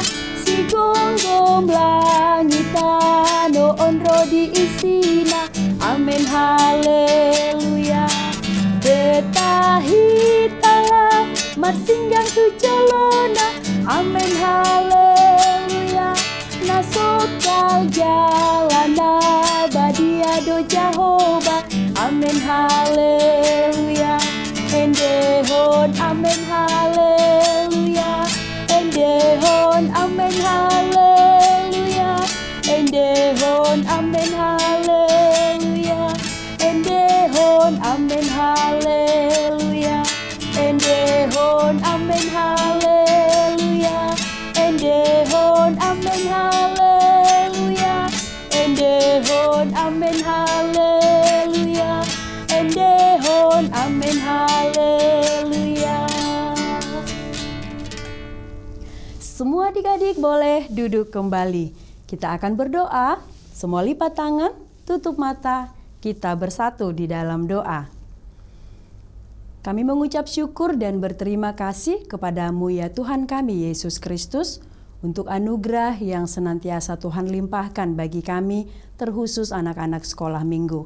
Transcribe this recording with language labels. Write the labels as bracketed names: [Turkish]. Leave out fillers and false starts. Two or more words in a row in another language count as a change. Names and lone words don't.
[Batak Toba] Si gonggong langitan no onro di isina, amen haleluya. Betahit Allah marsinggang tu colona, amen haleluya. Nasokal jalana badia do Jahoba, amen haleluya. Endehon amen haleluya. Endehon amen haleluya. Endehon amen haleluya. Endehon amen haleluya. Endehon amen haleluya. Endehon amen haleluya. Endehon amen haleluya. Endehon amen haleluya. [Indonesian] Semua adik-adik boleh duduk kembali. Kita akan berdoa. Semua lipat tangan, tutup mata. Kita bersatu di dalam doa. Kami mengucap syukur dan berterima kasih kepadamu ya Tuhan kami Yesus Kristus untuk anugerah yang senantiasa Tuhan limpahkan bagi kami, terkhusus anak-anak sekolah minggu.